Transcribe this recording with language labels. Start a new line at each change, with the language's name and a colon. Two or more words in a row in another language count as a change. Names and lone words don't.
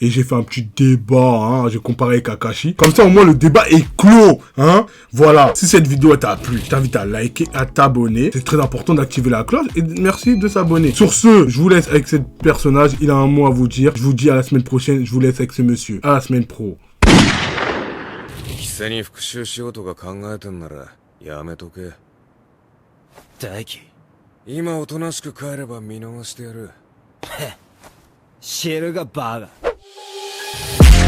French: Et j'ai fait un petit débat, hein. J'ai comparé avec Akashi. Comme ça, au moins, le débat est clos, hein. Voilà. Si cette vidéo t'a plu, je t'invite à liker, à t'abonner. C'est très important d'activer la cloche. Et merci de s'abonner. Sur ce, je vous laisse avec ce personnage. Il a un mot à vous dire. Je vous dis à la semaine prochaine. Je vous laisse avec ce monsieur. À la semaine pro.
Japanese: 貴に復讐しようとか考えてんならやめとけ。大輝、今おとなしく帰れば見逃してやる。知るがバカ。